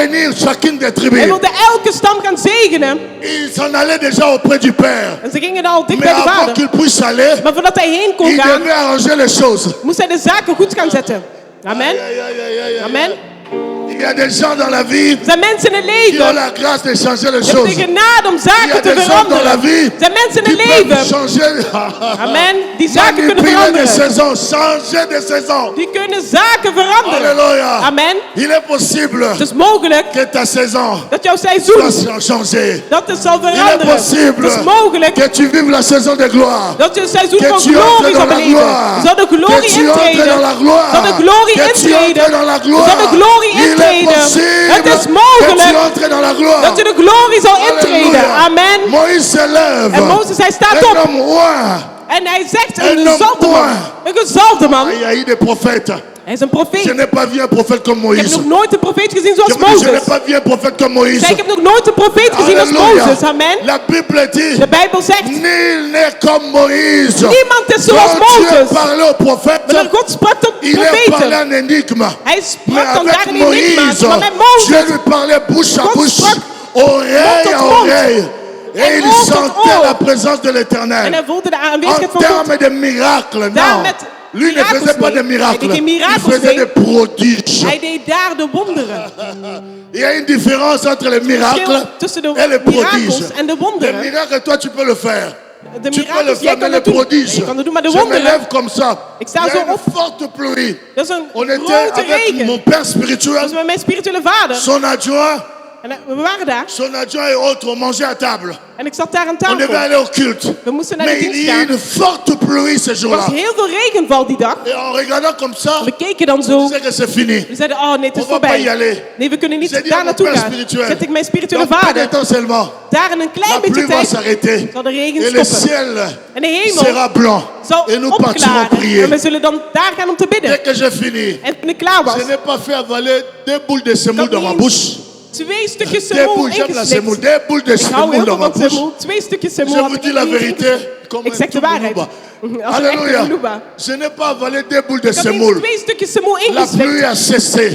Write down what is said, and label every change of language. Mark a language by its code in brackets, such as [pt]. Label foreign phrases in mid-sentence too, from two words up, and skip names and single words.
[fr] bénir chacune des [nl] Hij [fr] tribus. [nl] wilde elke stam gaan zegenen. [fr] Il s'en allait déjà auprès du Père. [nl] En ze gingen al dicht [fr] Mais [nl] bij de [fr] avant [nl] vader. [fr] qu'il puisse aller, [nl] Maar voordat hij heen kon [fr] il [nl] gaan, [fr] devait arranger les choses. [nl] moest hij de zaken goed gaan zetten. [fr] Amen. Aïe, aïe, aïe, aïe, aïe. Amen. Il y a des gens dans la vie [nl] Er zijn mensen in het [fr] qui ont [nl] leven. [fr] la grâce de changer les [nl] Je hebt [fr] choses. [nl] de genade om [fr] Il y a [nl] zaken te [fr] des gens dans la [nl] veranderen. [fr] vie [nl] Er zijn mensen in [fr] qui [nl] het [fr] peuvent [nl] leven. [fr] changer. [nl] Amen. Die zaken kunnen [fr] Manipuler des [nl] veranderen. [fr] saisons, changer des saisons. [nl] Die kunnen zaken veranderen. [fr] Alléluia. Amen. Il est possible [nl] Het is mogelijk [fr] que ta saison [nl] dat jouw seizoen, [fr] soit changée. [nl] dat het zal [fr] Il est [nl] veranderen. [fr] possible [nl] Het is mogelijk [fr] que tu vives la saison de gloire. [nl] dat je een seizoen [fr] Que [nl] van [fr] tu entres [nl] glorie zal [fr] dans la [nl] beleven. [fr] gloire. [nl] Je zal de [fr] Que [nl] glorie [fr] tu entres [nl] intreden. [fr] dans la gloire. [nl] Zal de glorie [fr] Que tu [nl] intreden. [fr] entres dans la [nl] Je [fr] gloire. [nl] zal de glorie [fr] Il est [nl] intreden. [fr] possible [nl] Het is [fr] que tu [nl] mogelijk [fr] entres dans la gloire. [nl] dat je de glorie zal intreden. [fr] Alléluia. Amen. Moïse se lève. [nl] En Mozes, hij staat [fr] Un [nl] op. [fr] homme roi. [nl] En hij zegt, En een dan gezalfde man. boy. Een gezalfde man. [fr] Il y a eu des prophètes. [nl] Hij is een profeet. [fr] Je n'ai pas vu un prophète comme [nl] Ik heb [fr] Moïse. [nl] nog nooit een profeet gezien [fr] Je [nl] zoals [fr] me dis, je n'ai [nl] Mozes. [fr] pas vu un prophète comme Moïse. [nl] Zeg, ik heb nog nooit een profeet gezien als [fr] Alléluia. [nl] Mozes. [fr] Amen. La Bible dit, [nl] De Bijbel zegt, [fr] nul n'est comme Moïse. [nl] niemand is zoals [fr] Quand Dieu [nl] Mozes. [fr] parlait au prophète, [nl] Wanneer God sprak tot [fr] il est parlé [nl] profeten. [fr] en énigme. [nl] Hij [fr] Mais [nl] sprak dan daar [fr] avec [nl] in enigma's. [fr] Moïse, [nl] Maar met [fr] Dieu [nl] Mozes, [fr] lui parlait bouche à [nl] God [fr] bouche, [nl] sprak [fr] oreille [nl] mond [fr] à [nl] tot mond. [fr] oreille. Et [nl] En [fr] il [nl] oor tot [fr] sentait [nl] oor. [fr] la présence de [nl] en [fr] l'Éternel. [nl] hij voelde de [fr] En [nl] aanwezigheid van God. [fr] termes de miracles, [nl] Daar [fr] non. [nl] met [fr] Lui ne faisait pas de miracles. [nl] Hij deed geen [fr] Il [nl] mirakels, [fr] faisait [nl] nee. [fr] des prodiges. [nl] Hij deed daar de wonderen. [fr] Il y a une différence entre les miracles [nl] Verschil tussen de [fr] et les prodiges. [nl] mirakels en de [fr] Les [nl] wonderen. [fr] miracles, toi, tu peux le faire. [nl] De [fr] Tu peux le [nl] mirakels, jij [fr] faire, mais [nl] kan [fr] les [nl] het doen. [fr] prodiges. [nl] Je kan het doen, maar de [fr] Je me [nl] wonderen. [fr] lève comme ça. [nl] Ik [fr] Il [nl] sta [fr] y a [nl] zo [fr] une [nl] op. [fr] forte pluie. [nl] Dat is een [fr] On était [nl] grote [fr] avec [nl] regen. [fr] mon père spirituel, [nl] Dat is met mijn spirituele vader. [fr] son adjoint, [nl] En we waren daar. [fr] son adjoint et autres. On mangeait à table. [nl] En ik zat daar aan [fr] On devait [nl] tafel. [fr] aller au culte. [nl] We moesten naar de [fr] Mais il [nl] dienst [fr] y a [nl] gaan. [fr] eu une forte pluie ce [nl] Er [fr] jour-là. [nl] was heel veel regenval die dag. [fr] Et en regardant comme ça, [nl] We keken dan [fr] on [nl] zo. [fr] disait que c'est fini. [nl] We zeiden, oh nee, het is [fr] On va pas y [nl] voorbij. [fr] aller. [nl] Nee, we kunnen [fr] J'ai [nl] niet [fr] dit à [nl] daar [fr] mon [nl] naartoe [fr] père [nl] gaan. [fr] spirituel, [nl] Zet ik mijn spirituele [fr] dans peu de [nl] vader. [fr] temps seulement, [nl] Daar in een klein [fr] la [nl] beetje [fr] pluie va [nl] tijd [fr] s'arrêter. [nl] zal de regen [fr] Et le [nl] stoppen. [fr] ciel [nl] En de hemel [fr] sera blanc. [nl] zal [fr] Et nous partirons [nl] opklaren. [fr] prier. [nl] En we zullen dan daar gaan om te [fr] Dès [nl] bidden. [fr] que j'ai fini, [nl] En toen ik klaar was, [fr] je n'ai pas fait avaler 2 boules de semoule dans ma bouche. [nl] 2 stukjes 2 semoel [fr] boules, j'aime la semoule. [nl] ingeslikt. [fr] 2 boules de [nl] Ik hou [fr] semoule [nl] heel [fr] dans [nl] veel [fr] ma [nl] van [fr] bouche. [nl] semoel. 2 stukjes [fr] Je [nl] semoel. [fr] vous dis la vérité. Comme [nl] Ik zeg de [fr] un [nl] waarheid. [fr] Toulouba. [nl] Als een echte [fr] Alléluia. [nl] Toulouba. [fr] Je n'ai pas avalé 2 boules de [nl] Ik had eens [fr] semoule. [nl] 2 stukjes semoel [fr] La [nl] ingeslikt. [fr] pluie a cessé.